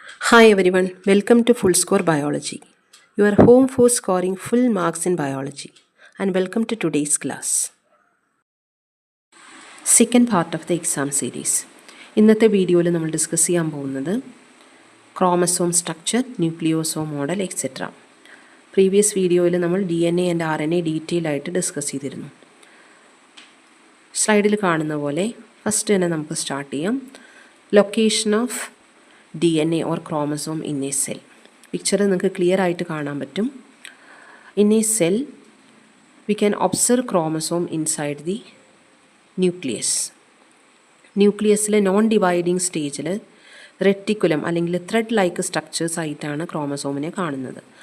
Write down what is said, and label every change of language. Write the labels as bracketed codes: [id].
[en] Hi everyone, welcome to Full Score Biology, your home for scoring full marks in biology, and welcome to today's class. Second part of the exam series. [ml] ഇന്നത്തെ വീഡിയോയിൽ നമ്മൾ discuss ചെയ്യാൻ പോകുന്നത് chromosome structure, ന്യൂക്ലിയോസോം model etcetera. Previous വീഡിയോയിൽ നമ്മൾ DNA and RNA detail ആയിട്ട് discuss ചെയ്തിരുന്നു. സ്ലൈഡിൽ കാണുന്ന പോലെ ഫസ്റ്റ് തന്നെ നമുക്ക് സ്റ്റാർട്ട് ചെയ്യാം. [en] Location of DNA or chromosome in a cell. [ml] Picture നിങ്ങൾക്ക് ക്ലിയർ ആയിട്ട് കാണാൻ പറ്റും. [en] In a cell, we can observe chromosome inside the nucleus. [ml] ന്യൂക്ലിയസിലെ non dividing സ്റ്റേജിൽ റെറ്റിക്കുലം അല്ലെങ്കിൽ ത്രെഡ് ലൈക്ക് സ്ട്രക്ചേഴ്സ് ആയിട്ടാണ് ക്രോമസോമിനെ കാണുന്നത്.